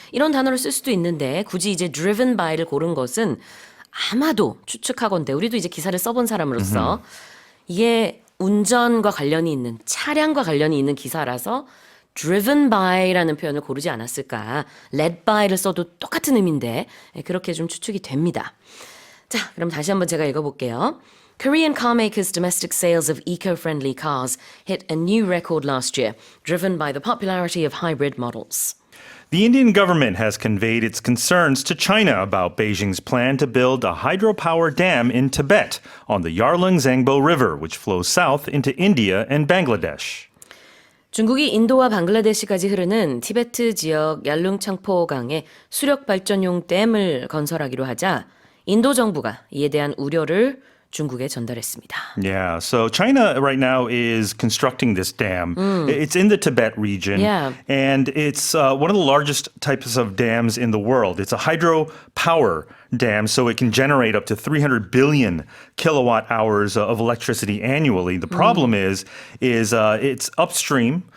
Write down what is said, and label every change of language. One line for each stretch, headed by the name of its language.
Korean: 이런 단어를 쓸 수도 있는데 굳이 이제
English: driven by
Korean: 를 고른 것은 아마도 추측하건대 우리도 이제 기사를 써본 사람으로서 이게 운전과 관련이 있는 차량과 관련이 있는 기사라서 driven by라는 표현을 고르지 않았을까.
English: led by
Korean: 를 써도 똑같은 의미인데 그렇게 좀 추측이 됩니다. 자, 그럼 다시 한번 제가 읽어볼게요.
English: Korean car makers' domestic sales of eco-friendly cars hit a new record last year, driven by the popularity of hybrid models. The Indian government has conveyed its concerns to China about Beijing's plan to build a hydropower dam in Tibet on the Yarlung-Zangbo River, which flows south into India and Bangladesh.
Korean: 중국이 인도와 방글라데시까지 흐르는 티베트 지역 얄룽창포강에 수력 발전용 댐을 건설하기로 하자 인도 정부가 이에 대한 우려를 중국에 전달했습니다.
English: Yeah, so China right now is constructing this dam. It's in the Tibet region, Yeah. and it's one of the largest types of dams in the world. It's a hydropower dam, so it can generate up to 300 billion kilowatt hours of electricity annually. The problem is it's upstream.